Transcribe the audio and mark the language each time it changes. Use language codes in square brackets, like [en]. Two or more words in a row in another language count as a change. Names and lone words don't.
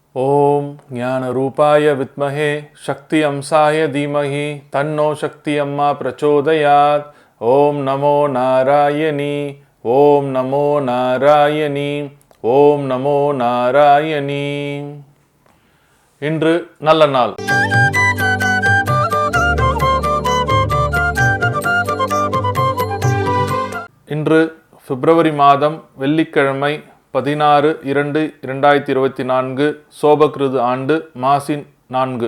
[sa] ओम ज्ञान रूपाय विद्महे शक्ति अंशाय धीमहि तन्नो शक्ति अम्मा प्रचोदयात्। ओम नमो नारायणी ओम नमो नारायणी ओम नमो नारायणी। [ta] இன்று நல்ல நாள். இன்று பிப்ரவரி மாதம் வெள்ளிக்கிழமை 16/2/2024 சோபகிருது ஆண்டு மாசின் 4.